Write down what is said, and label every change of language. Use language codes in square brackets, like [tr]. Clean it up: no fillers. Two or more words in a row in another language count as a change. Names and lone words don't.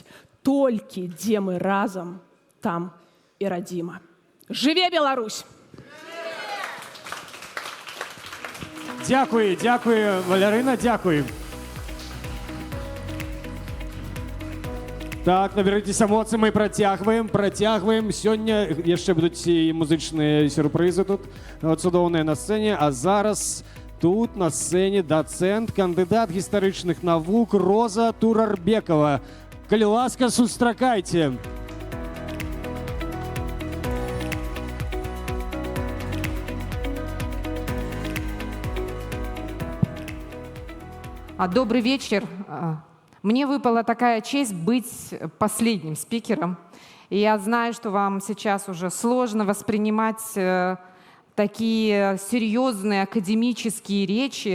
[be] Толькі дзе мы разам, там і радзіма. Жыве Беларусь! [uk] Дякую, дякую, Валярына, дякую. [be] Так, [ru] наберитесь эмоций, [be] мы працягваем. Сёння яшчэ будуць і музычныя сюрпрызы тут, цудоўныя на сцэне. А зараз тут на сцэне дацэнт, кандыдат гістарычных навук Роза Турарбекова. Калі ласка, сустракайце. [ru] Добрый вечер. Мне выпала такая честь быть последним спикером. И я знаю, что вам сейчас уже сложно воспринимать такие серьезные академические речи.